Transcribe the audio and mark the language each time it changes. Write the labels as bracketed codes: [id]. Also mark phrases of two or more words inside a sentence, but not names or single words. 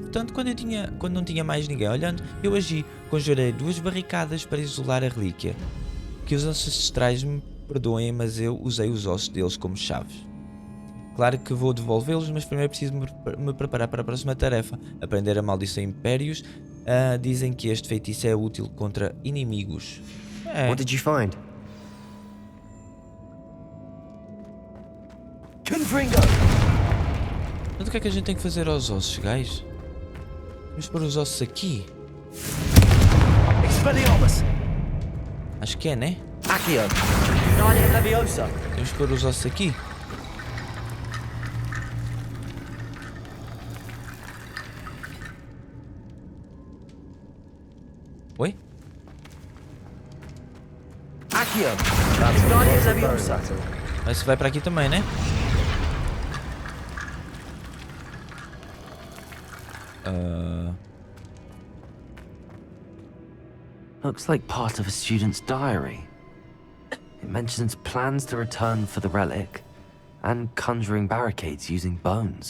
[pt] Portanto, quando não tinha mais ninguém olhando, eu agi. Conjurei 2 barricadas para isolar a relíquia. Que os ancestrais me perdoem, mas eu usei os ossos deles como chaves. Claro que vou devolvê-los, mas primeiro preciso me preparar para a próxima tarefa. Aprender a maldição impérios. Dizem que este feitiço é útil contra inimigos. [en] What did you find? [pt] Mas o que é que a gente tem que fazer aos ossos, guys? Vamos pôr os ossos aqui? Expelliarmus. Acho que é, né? Accio! Guardian Leviosa. Temos que pôr os ossos aqui. Oi? Accio! Guardian Leviosa. Mas vai para aqui também, né? [en] Looks like part of a student's diary. It mentions plans to return for the relic and conjuring barricades using bones.